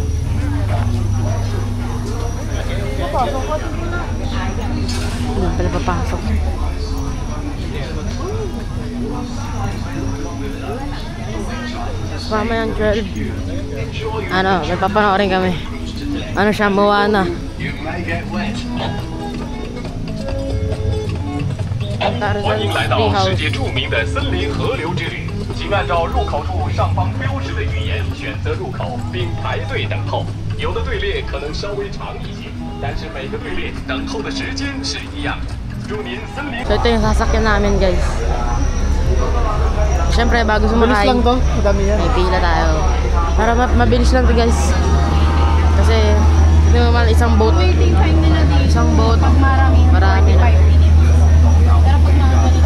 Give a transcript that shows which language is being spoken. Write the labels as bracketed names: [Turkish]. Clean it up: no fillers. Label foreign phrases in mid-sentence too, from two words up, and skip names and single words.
[Filipino] Hindi pala papasok. Mamaya ng 12. Ano, may papanoorin kami. Ano siya, Moana. [Chinese] 欢迎来到世界著名的森林河流之旅，请按照入口处上方标识的语言选择入口，并排队等候。有的队列可能稍微长一些，但是每个队列等候的时间是一样的。祝您森林。 [Filipino] So ito yung sasakyan namin guys. Siyempre bago Bilis sumakay, lang to, madami yan. may pila tayo. Para mabilis lang to guys. Kasi hindi naman isang boat. [English] Waiting time [Filipino] nila dito. Isang boat. Pag marami na. Pero pag mga ganito.